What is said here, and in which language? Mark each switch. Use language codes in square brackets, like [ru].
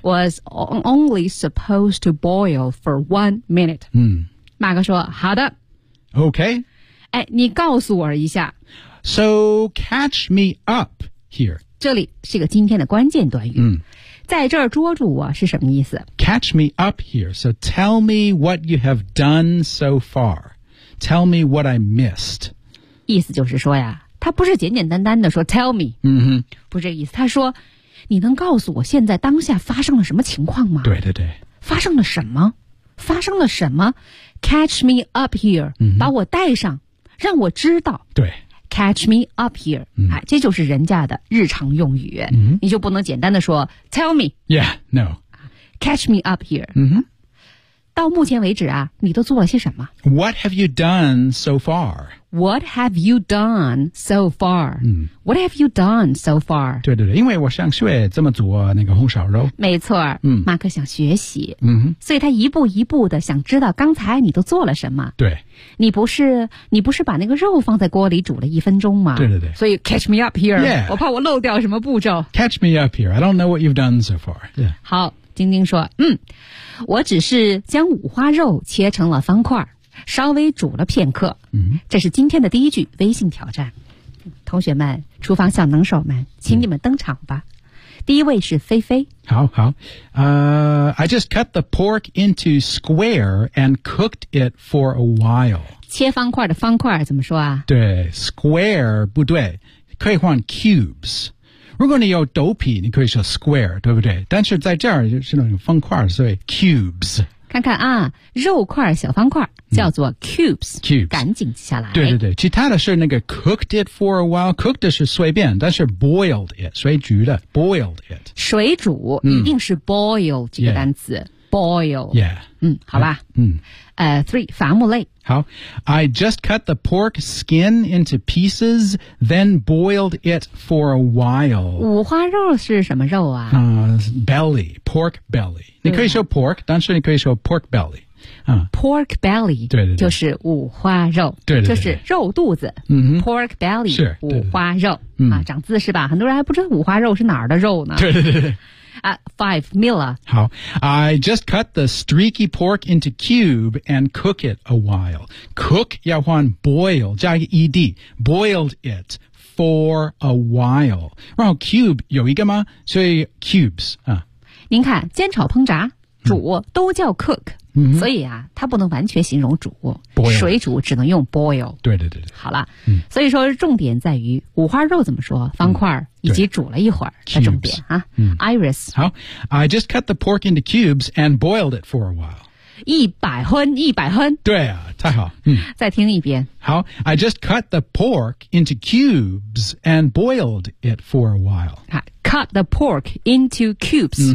[en] Was only supposed to boil for 1 minute.、 [zh] 嗯、马克说好的。 [en] Okay. [zh] 哎你告诉我一下。 [en] So catch me up here. [zh] 这里是个今天的关键短语。嗯、在这儿捉住我是什么意思 [en] ?Catch me up here. So tell me what you have done so far. Tell me what I missed. [zh] 意思就是说呀他不是简简单单的说 [en] tell me.、 [zh] 嗯、哼不是这个意思他说你能告诉我现在当下发生了什么情况吗对对对。发生了什么发生了什么 ? [en] Catch me up here.、 [zh] 嗯、把我带上让我知道。对。 [en] Catch me up here.、嗯、 [zh] 这就是人家的日常用语、嗯。你就不能简单的说 , [en] tell me. Yeah, no. Catch me up here.、嗯、哼 [zh] 到目前为止啊你都做了些什么 [en] ?What have you done so far? What have you done so far?、嗯、 What have you done so far? [zh] 对对对因为我想学怎么做那个红烧肉。没错、嗯、马克想学习、嗯哼。所以他一步一步的想知道刚才你都做了什么。对。你不是把那个肉放在锅里煮了一分钟吗对对对。所以 [en] catch me up here.、 Yeah. [zh] 我怕我漏掉什么步骤。 [en] Catch me up here. I don't know what you've done so far.、Yeah. [zh] 好晶晶说嗯我只是将五花肉切成了方块稍微煮了片刻。嗯这是今天的第一句微信挑战。同学们厨房小能手们请你们登场吧。嗯、第一位是菲菲。好好。 [en] I just cut the pork into square and cooked it for a while. [zh] 切方块的方块怎么说啊对 ,square, 不对可以换 cubes。如果你有豆皮你可以说 square, 对不对但是在这儿就是那种方块所以 cubes。看看啊肉块小方块叫做 cubes,、嗯、cubes 赶紧记下来对对对其他的是那个 [en] cooked it for a while cooked [zh] 是随便但是 [en] boiled it [zh] 水煮的 [en] boiled it [zh] 水煮、嗯、一定是 boil 这个单词 [en] yeah. boil yeah [zh] 嗯好吧嗯 three 伐木类 [en] 好 I just cut the pork skin into pieces then boiled it for a while [zh] 五花肉是什么肉啊、 [en] belly pork belly [zh] 你可以说 [en] pork [zh] 但是你可以说 [en] pork belly、 pork belly [zh] 对对对就是五花肉对对对就是肉肚子、嗯、 [en] pork belly [zh] 是对对对五花肉、嗯啊、长姿势吧很多人还不知道五花肉是哪儿的肉呢对对对对 [en] Five, Mila. 好 I just cut the streaky pork into cube and cook it a while. Cook [zh] 要换 [en] boil, [zh] 加一个 [en] ed, boiled it for a while. [zh] 然后 cube 有一个吗所以 cubes.、啊、您看煎炒烹炸煮都叫 cook,、嗯、所以啊它不能完全形容煮、 [en] boil. [zh] 水煮只能用 boil. 对对对对。好了、嗯、所以说重点在于五花肉怎么说方块、嗯、以及煮了一会儿的重点、 [en] cubes. [zh] 啊、嗯、 [en] Iris. 好 I just cut the pork into cubes and boiled it for a while. [zh] 100分100分对啊太好、嗯、再听一遍 [en] 好 I just cut the pork into cubes and boiled it for a while cut the pork into cubes、